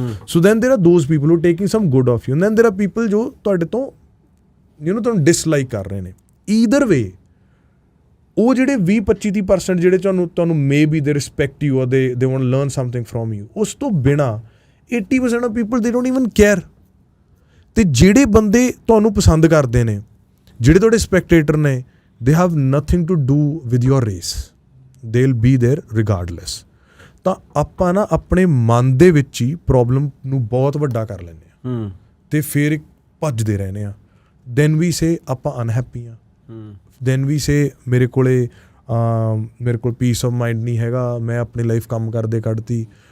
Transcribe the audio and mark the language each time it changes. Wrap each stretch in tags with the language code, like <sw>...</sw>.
<en>so then there are those people who taking some good of you, then there are people</en> <pa>ਜੋ ਤੁਹਾਡੇ ਤੋਂ ਤੁਹਾਨੂੰ ਡਿਸਲਾਈਕ ਕਰ ਰਹੇ ਨੇ।</pa> <en>either way</en> <pa>ਉਹ ਜਿਹੜੇ 20-25% ਜਿਹੜੇ ਤੁਹਾਨੂੰ</pa> <en>maybe they respect you, they want learn something from you,</en> <pa>ਉਸ ਤੋਂ ਬਿਨਾਂ</pa> <en>80% of people they don't even care.</en> <pa>ਅਤੇ ਜਿਹੜੇ ਬੰਦੇ ਤੁਹਾਨੂੰ ਪਸੰਦ ਕਰਦੇ ਨੇ, ਜਿਹੜੇ ਤੁਹਾਡੇ ਸਪੈਕਟੇਟਰ ਨੇ,</pa> <en>they have nothing to do with your race, they'll be there regardless।</en> <pa>ਤਾਂ ਆਪਾਂ ਨਾ ਆਪਣੇ ਮਨ ਦੇ ਵਿੱਚ ਹੀ ਪ੍ਰੋਬਲਮ ਨੂੰ ਬਹੁਤ ਵੱਡਾ ਕਰ ਲੈਂਦੇ ਹਾਂ ਅਤੇ ਫਿਰ ਭੱਜਦੇ ਰਹਿੰਦੇ ਹਾਂ।</pa> <en>then we say</en> <pa>ਆਪਾਂ ਅਨਹੈਪੀ ਹਾਂ, ਦੈਨ ਵੀ ਸੇ ਮੇਰੇ ਕੋਲ</pa> <en>peace of mind</en> <pa>ਨਹੀਂ ਹੈਗਾ, ਮੈਂ ਆਪਣੀ ਲਾਈਫ ਕੰਮ ਕਰਦੇ ਕੱਢਤੀ।</pa>